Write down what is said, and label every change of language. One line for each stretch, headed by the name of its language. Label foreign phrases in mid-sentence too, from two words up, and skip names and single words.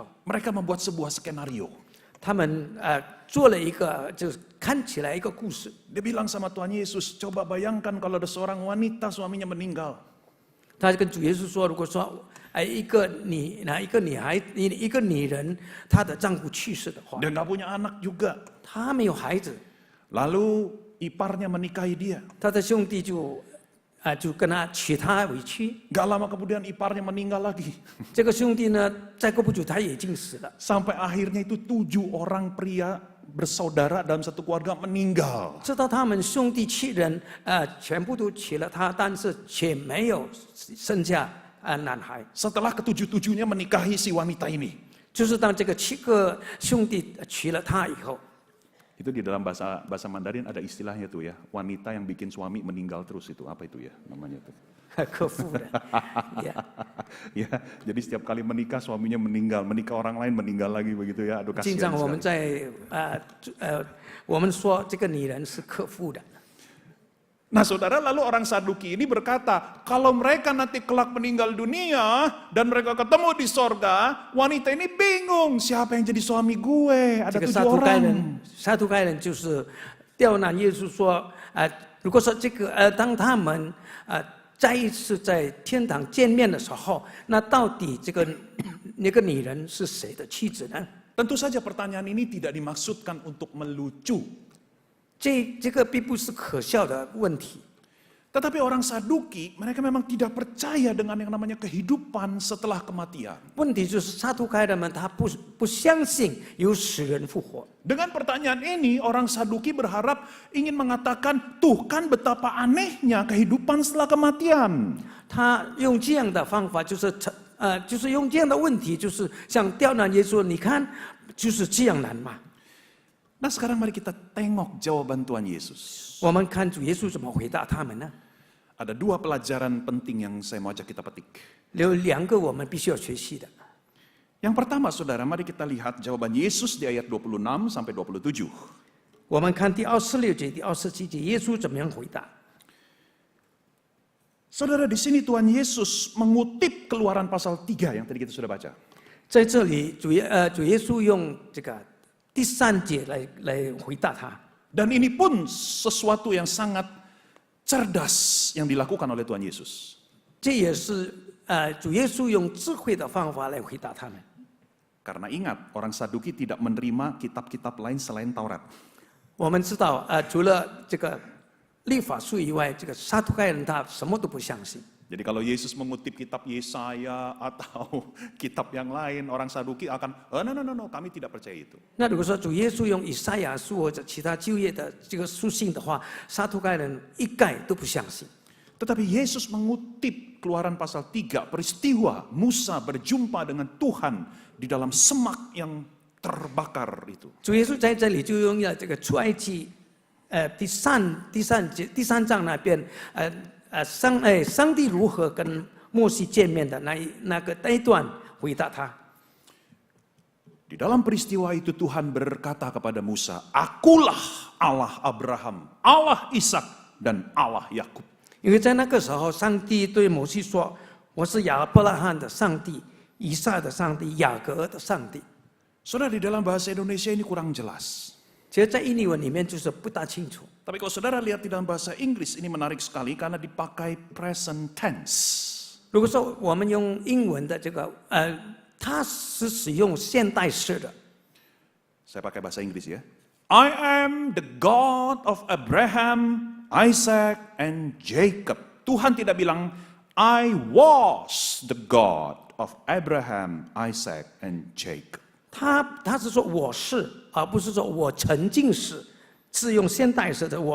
Indonesian: Mereka membuat sebuah skenario.
Chinese: 他们做了一个，就是看起来一个故事。
Indonesian: Dia bilang sama Tuhan Yesus, coba bayangkan kalau ada seorang wanita suaminya meninggal.
Chinese: 他跟主耶稣说，如果说一个女人，她的丈夫去世的话，
Indonesian: Dia nggak punya anak juga.
Chinese: 她没有孩子，
Indonesian: Lalu iparnya menikahi dia.
Chinese: 她的兄弟就跟她娶她为妻。
Indonesian: Gak lama kemudian iparnya meninggal lagi.
Chinese: 这个兄弟呢，再过不久他已经死了。
Indonesian: Sampai akhirnya itu 7 orang pria bersaudara dalam satu keluarga meninggal.
Chinese: 直到他们兄弟7人全部都娶了她，但是却没有生下男孩。
Indonesian: Setelah ke-7-7-nya menikahi si wanita ini.
Chinese: 就是当这个7个兄弟娶了她以后，
Indonesian: Itu di dalam bahasa Mandarin ada istilahnya tuh ya. Wanita yang bikin suami meninggal terus itu. Apa itu ya namanya tuh?
Chinese: 克父的。
Indonesian: Ya, jadi setiap kali menikah suaminya meninggal, menikah orang lain meninggal lagi begitu ya. Aduh
Chinese: 经
Indonesian: kasihan
Chinese: 常我们
Indonesian: sekali.
Chinese: 我们说这个女人是克父的。
Indonesian: Nah saudara, lalu orang Saduki ini berkata, kalau mereka nanti kelak meninggal dunia dan mereka ketemu di sorga, wanita ini bingung, siapa yang jadi suami gue?
Chinese: 这
Indonesian: Ada
Chinese: 个
Indonesian: 7 orang.
Chinese: 撒都该人就是刁难耶稣说，如果说这个当他们再一次在天堂见面的时候，那到底那个女人是谁的妻子呢？
Indonesian: Tentu saja pertanyaan ini tidak dimaksudkan untuk melucu.
Chinese: 这个并不是可笑的问题。
Indonesian: Tetapi orang Saduki, mereka memang tidak percaya dengan yang namanya kehidupan setelah kematian.
Chinese: 问题就是撒都该人们他不相信有死人复活。
Indonesian: Dengan pertanyaan ini, orang Saduki berharap ingin mengatakan, tuh kan betapa anehnya kehidupan setelah kematian.
Chinese: 他用这样的方法，就是用这样的问题，就是像刁难耶稣，你看就是这样难嘛。
Indonesian: Nah sekarang mari kita tengok jawaban Tuhan Yesus.
Chinese: 我们看主耶稣怎么回答他们呢？
Indonesian: Ada 2 pelajaran penting yang saya mau ajak kita petik.
Chinese: 有2个我们必须要学习的。
Indonesian: Yang pertama saudara, mari kita lihat jawaban Yesus di ayat 26 sampai 27.
Chinese: 我们看第26节、第27节，耶稣怎么样回答？
Indonesian: Saudara, di sini Tuhan Yesus mengutip Keluaran pasal 3 yang tadi kita sudah baca.
Chinese: 在这里，主耶稣用这个第3节来回答他。
Indonesian: Dan ini pun sesuatu yang sangat cerdas yang dilakukan oleh Tuhan Yesus.
Chinese: 这也是主耶稣用智慧的方法来回答他们。
Indonesian: Karena ingat, orang Saduki tidak menerima kitab-kitab lain selain Taurat.
Chinese: 我们知道，除了这个律法书以外，这个撒都该人他什么都不相信。
Indonesian: Jadi kalau Yesus mengutip kitab Yesaya atau kitab yang lain, orang Saduki akan, no, kami tidak percaya itu.
Chinese: 那如果说主耶稣用以赛亚书或者其他旧约的这个书信的话，撒都该人一概都不相信。
Indonesian: Tetapi Yesus mengutip Keluaran pasal 3, peristiwa Musa berjumpa dengan Tuhan di dalam semak yang terbakar itu.
Chinese: 主耶稣在这里就用了这个出埃及第三章那边上帝如何跟摩西见面的那一段回答他。
Indonesian: Di dalam peristiwa itu Tuhan berkata kepada Musa, Akulah Allah Abraham, Allah Ishak, dan Allah Yakub.
Chinese: 因为在那个时候，上帝对摩西说：“我是亚伯拉罕的上帝，以撒的上帝，雅各的上帝。”
Indonesian: Saudara, di dalam bahasa Indonesia ini kurang jelas.
Chinese: 其实，在印尼文里面就是不大清楚。
Indonesian: Tapi kalau saudara lihat di dalam bahasa Inggris ini menarik sekali karena dipakai
English: present tense.
Chinese: 如果说我们用英文的这个它是使用现代式的。
Indonesian: Saya pakai bahasa Inggris ya.
English: I am the God of Abraham, Isaac, and Jacob.
Indonesian: Tuhan tidak bilang,
English: I was the God of Abraham, Isaac, and Jacob.
Chinese: 他是说我是，而不是说我曾经是，是用现代式的。